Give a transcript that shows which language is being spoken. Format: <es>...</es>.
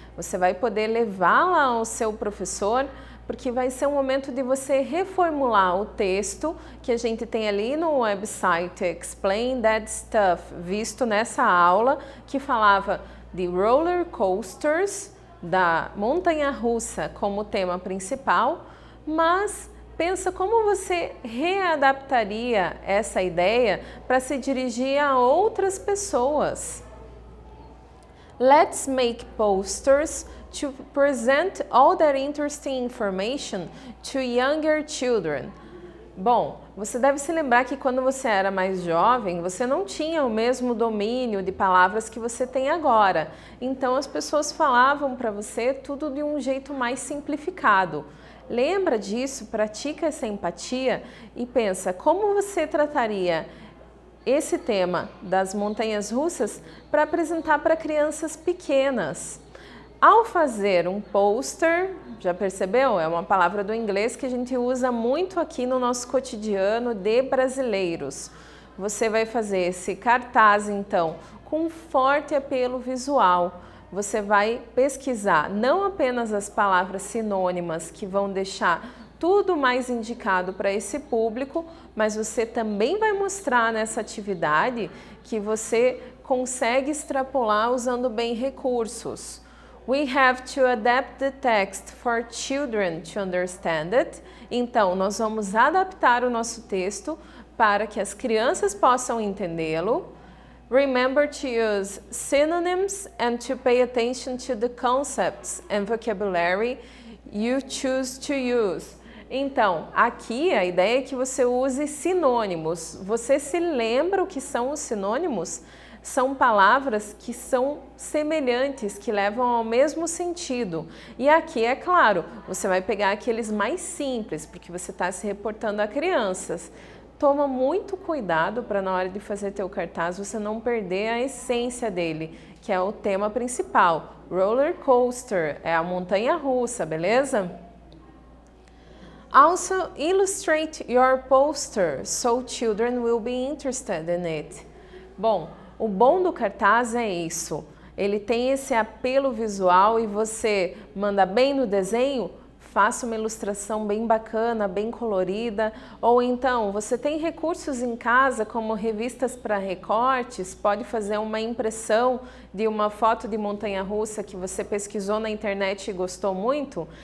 <pt>Você vai poder levá-la ao seu professor, porque vai ser um momento de você reformular o texto que a gente tem ali no website Explain That Stuff, visto nessa aula que falava de roller coasters, da montanha-russa como tema principal, mas pensa como você readaptaria essa ideia para se dirigir a outras pessoas.</pt> <en>Let's make posters to present all that interesting information to younger children.</en> <pt>Bom, você deve se lembrar que quando você era mais jovem, você não tinha o mesmo domínio de palavras que você tem agora. Então as pessoas falavam para você tudo de um jeito mais simplificado. Lembra disso, pratica essa empatia e pensa como você trataria esse tema das montanhas russas para apresentar para crianças pequenas. Ao fazer um pôster, já percebeu? É uma palavra do inglês que a gente usa muito aqui no nosso cotidiano de brasileiros. Você vai fazer esse cartaz, então, com um forte apelo visual. Você vai pesquisar não apenas as palavras sinônimas que vão deixar tudo mais indicado para esse público, mas você também vai mostrar nessa atividade que você consegue extrapolar usando bem recursos.</pt> <en>We have to adapt the text for children to understand it.</en> <pt>Então, nós vamos adaptar o nosso texto para que as crianças possam entendê-lo.</pt> <en>Remember to use synonyms and to pay attention to the concepts and vocabulary you choose to use.</en> <pt>Então, aqui a ideia é que você use sinônimos. Você se lembra o que são os sinônimos? São palavras que são semelhantes, que levam ao mesmo sentido. E aqui, é claro, você vai pegar aqueles mais simples, porque você está se reportando a crianças. Toma muito cuidado para na hora de fazer teu cartaz você não perder a essência dele, que é o tema principal. Roller coaster, é a montanha-russa, beleza?</pt> <en>Also, illustrate your poster so children will be interested in it.</en> <pt>Bom, o bom do cartaz é isso. Ele tem esse apelo visual e você manda bem no desenho, faça uma ilustração bem bacana, bem colorida, ou então você tem recursos em casa como revistas para recortes, pode fazer uma impressão de uma foto de montanha-russa que você pesquisou na internet e gostou muito.</pt>